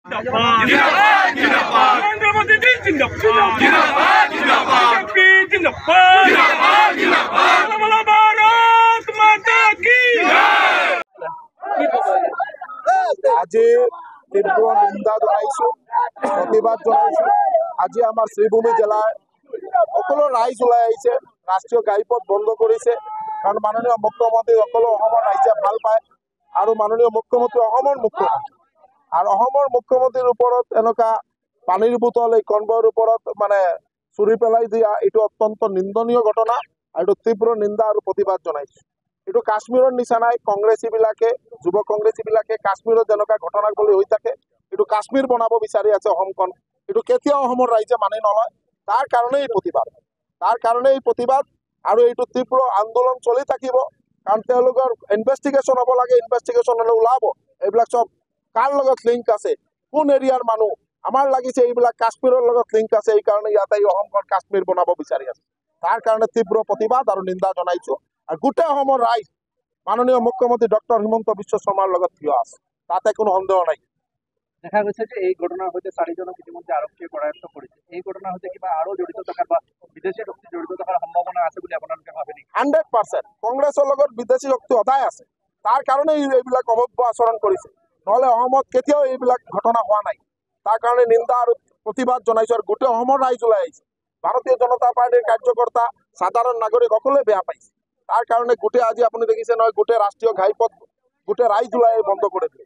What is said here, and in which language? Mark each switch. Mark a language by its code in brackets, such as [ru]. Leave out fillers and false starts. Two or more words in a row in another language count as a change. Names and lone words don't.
[as] আজি তীব্র নিন্দা জনাইছো, প্রতিবাদ জনাইছো। আজি আমার শ্রীভূমি জেলায় সকলো রাইজ ওলাই আহিছে, রাষ্ট্রীয় ঘাইপথ বন্ধ করেছে। কারণ মাননীয় মুখ্যমন্ত্রী সকলো রাইজে ভাল পায় আর মাননীয় মুখ্যমন্ত্রী মুখ্যমন্ত্রী আর মুখ্যমন্ত্রীর উপরত এনেকা পানির বোতল এই কনভয়ের উপরত মানে চুরি পেলাই দিয়া এটো অত্যন্ত নিন্দনীয় ঘটনা আর এটো তীব্র নিন্দা আর প্রতিবাদ জনাইছো। এটো কাশ্মীরের নিচা নাই, কংগ্রেসী বিলাকে যুব কংগ্রেসী বিলাকে কাশ্মীরের যেনেকা ঘটনাগুলি হয়ে থাকে এটো কাশ্মীর বনাব বিচারি আছে অসমখন। এটো কেতিয়াও রাইজে মানি নলয়। তার কারণে এই প্রতিবাদ আর এইটো তীব্র আন্দোলন চলি থাকিব। কারণ ইনভেস্টিগেশন হব লাগে, ইনভেস্টিগেশন হলে ওলাব এইবিলাক সব কার লগত লিঙ্ক আছে, কোন এরিয়ার মানুষ। আমার লাগিছে এইবিলাক কাশ্মীরের লগত লিঙ্ক আছে, এই কারণে ইয়াতে অসমখন কাশ্মীর বনাব বিচারি আছে। তার কারণে তীব্র প্রতিবাদ আর নিন্দা জনাইছো। আর গোটেই রাইজ মাননীয় মুখ্যমন্ত্রী ডক্টর হিমন্ত বিশ্ব শর্মার লগত থিয় আছে, তাতে কোনো সন্দেহ নাই। দেখা গৈছে যে এই ঘটনার হইতে 4 জনক ইতিমধ্যে আরক্ষীয়ে কৰায়ত্ব কৰিছে। এই ঘটনার হইতে কিবা আরো জড়িত থাকার বা বিদেশী শক্তি জড়িত থাকার সম্ভাবনা আছে বলে আপোনালোকে ভাবে নেকি? 100% কংগ্রেসের লগত বিদেশী শক্তি সদায় আছে। তার কারণে এইবিলাক অভব্য আচরণ করেছে, নহলে অসমত কেতিয়াও এইবিলাক ঘটনা হওয়া নাই। তার কারণে নিন্দা আর প্রতিবাদ জনাইছো। আর গোটেই রাইজ ওলাই আহিছে। ভারতীয় জনতা পার্টির কার্যকর্তা সাধারণ নাগরিক সকলে বেয়া পাইছে। তার কারণে গোটেই আজি আপনি দেখিছে নয় গোটেই রাষ্ট্রীয় ঘাইপথ গোটেই রাইজ ওলাই বন্ধ করে দিলে।